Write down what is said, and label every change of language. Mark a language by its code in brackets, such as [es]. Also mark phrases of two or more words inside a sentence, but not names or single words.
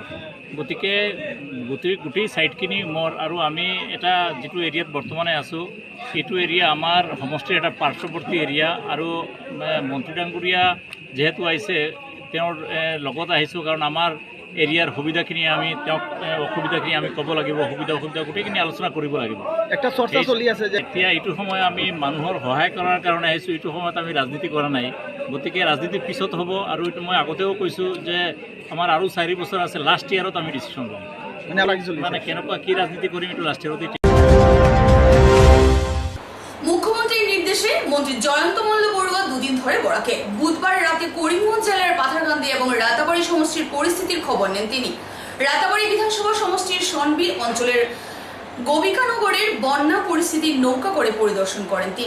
[as] গতিকে গোটেই ছাইডখিনি মোৰ, আৰু আমি এটা যিটো এৰিয়াত বৰ্তমানে আছোঁ এইটো এৰিয়া আমাৰ সমষ্টিৰ এটা পাৰ্শ্বৱৰ্তী এৰিয়া। আৰু মন্ত্ৰী ডাঙৰীয়া যিহেতু আহিছে, তেওঁৰ লগত আহিছোঁ, কাৰণ আমাৰ এৰিয়াৰ সুবিধাখিনি আমি তেওঁক অসুবিধাখিনি আমি ক'ব লাগিব, সুবিধা অসুবিধা গোটেইখিনি আলোচনা কৰিব লাগিব। একটা চর্চা চলি আছে যে এতিয়া এইটো সময় আমি মানুহৰ সহায় কৰাৰ কাৰণে আহিছোঁ, এইটো সময়ত আমি ৰাজনীতি কৰা নাই। গতিকে ৰাজনীতি পিছত হ'ব, আৰু এইটো মই আগতেও কৈছোঁ যে আমাৰ আৰু 4 বছৰ আছে, [en] last yearত [as] আমি ডিচিশ্যন ল'ম। মানে কেনেকুৱা কি রাজনীতি কৰিম এইটো [en] last yearতে। [bn] মুখ্যমন্ত্রীর নির্দেশে মন্ত্রী জয়ন্ত মল্ল বড়ুয়া দুদিন ধরে বরাকে বুধবার রাতে করিমগঞ্জ জেলার পাথারকান্দি এবং রাতাবাড়ি সমষ্টির পরিস্থিতির খবর নেন তিনি। রাতাবাড়ি বিধানসভা সমষ্টির সনবিল অঞ্চলের গোবিকানগরের বন্যা পরিস্থিতির নৌকা করে পরিদর্শন করেন তিনি।